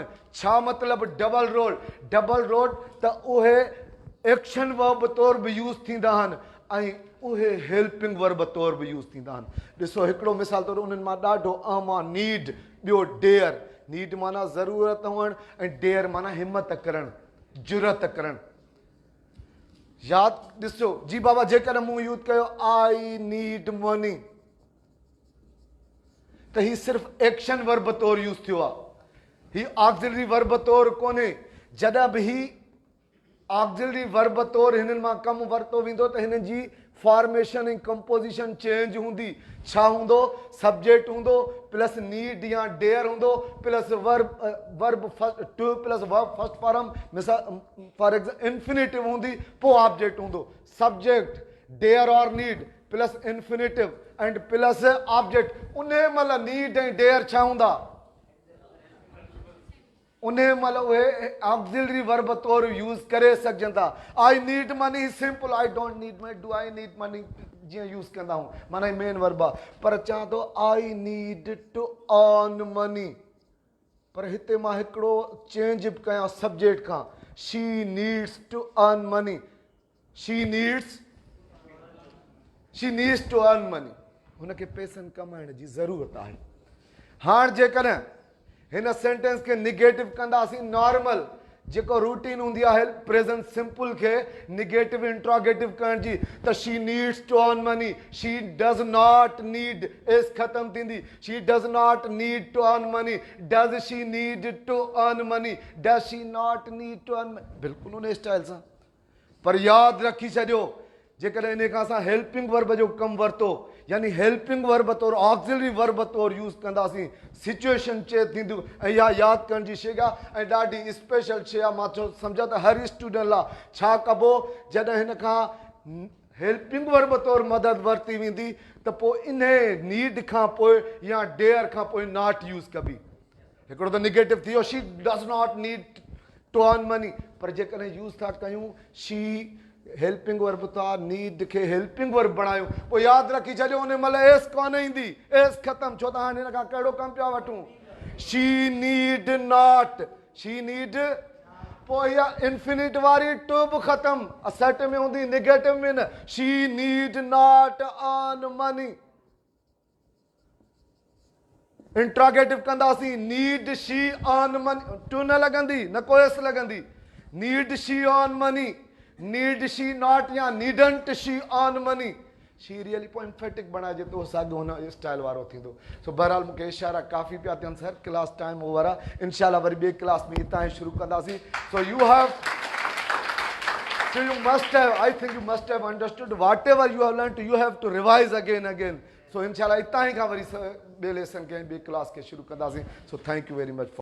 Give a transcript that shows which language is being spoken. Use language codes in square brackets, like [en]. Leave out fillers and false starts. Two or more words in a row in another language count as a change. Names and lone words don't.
[sd] छा मतिलबु [en] double role [sd] त उहे [en] action verb [sd] तौर बि यूज़ थींदा आहिनि ऐं उहे [en] helping verb [sd] तौर बि यूज़ थींदा आहिनि। ॾिसो हिकिड़ो मिसाल तौरु उन्हनि मां ॾाढो आम आहे नीड, ॿियो डेयर। नीड माना ज़रूरत हुअणु ऐं डेयर माना हिमत करणु, जुरत करणु। यादि ॾिसो जी बाबा जेकॾहिं मूं यूज़ कयो [en] I need money [sd] त ही सिर्फ़ु [en] action verb [sd] तौरु यूज़ थियो आहे, ही [en] auxiliary verb [sd] तौरु कोन्हे। जॾहिं बि ही [en] auxiliary verb [sd] तौरु हिननि मां कमु वरितो वेंदो त हिननि जी फॉर्मेशन ऐं [en] composition change [sd] हूंदी। छा हूंदो? [en] subject हूंदो plus need या dare हूंदो plus verb first to plus verb first form मिसाल for example infinitive [sd] हूंदी पोइ [en] ऑब्जेक्ट हूंदो। subject dare और need plus infinitive and plus object। [sd] उन महिल नीड ऐं डेयर छा हूंदा? उन महिल उहे [en] auxiliary verb [sd] तौरु यूज़ करे सघजनि था। [en] I need money simple, I don't need money, do I need money [sd] जीअं यूज़ कंदा आहियूं माना [en] main verb आहे। [sd] पर चवां थो [en] I need to earn money, [sd] पर हिते मां हिकिड़ो चेंज बि कयां सब्जेक्ट खां। [en] she needs to earn money, she needs to earn money. [sd] हुनखे पैसनि कमाइण जी ज़रूरत आहे। हाणे जेकॾहिं हिन सेंटेंस खे निगेटिव कंदासीं नॉर्मल जेको रूटीन हूंदी आहे [en] present simple [sd] खे [en] negative interrogative [sd] करण जी त [en] she needs to earn money, she does not need s [sd] ख़तम थींदी। [en] she does not need to earn money, does she need to earn money, does she not need to earn money, [sd] बिल्कुलु उन स्टाइल सां। पर यादि रखी छॾियो जेकॾहिं इन खां असां [en] helping verb [sd] जो कमु वरितो यानी [en] helping verb [sd] तौरु [en] auxiliary verb [sd] तौरु यूज़ कंदासीं [en] situation change [sd] थींदियूं। ऐं इहा यादि करण जी शइ आहे ऐं ॾाढी स्पेशल शइ आहे। मां चओ सम्झा त हर स्टूडेंट लाइ छा कबो जॾहिं हिन खां [en] helping verb [sd] तौरु मदद वरिती वेंदी त पोइ इन नीड खां पोइ या डेयर खां पोइ नॉट यूज़ कबी। हिकिड़ो त [en] निगेटिव [sd] थी वियो [en] she does not need to earn money, [sd] पर जेकॾहिं यूज़ था कयूं शी [en] helping verb [sd] था नीड खे [en] helping verb [sd] बणायूं पोइ यादि रखी छॾियो उन महिल एस कोन ईंदी, एस ख़तमु। छो त हाणे हिन खां कहिड़ो कमु पिया वठूं? [en] she need not, she need [sd] पोइ इहा इंफिनिट वारी टू बि ख़तमु। असेट में हूंदी निगेटिव में न। [en] she need not earn money. इंट्रोगेटिव कंदासीं need she earn money, to [sd] न लॻंदी न को [en] एस लॻंदी। need she earn money, need she not या needn't she earn money। [sd] शी रियली पोइ एम्फेटिक बणाइजे त साॻियो हुन स्टाइल वारो थींदो। सो बहरहाल मूंखे इशारा काफ़ी पिया थियनि सर [en] class time over [sd] आहे। इनशाला वरी ॿिए क्लास में हितां ई शुरू कंदासीं। [en] so you must have, I think you must have understood whatever you have learned, you have to revise again. [sd] So इनशाला हितां ई खां वरी ॿिए लेसन खे ॿिए क्लास खे शुरू कंदासीं। [en] so thank you very much.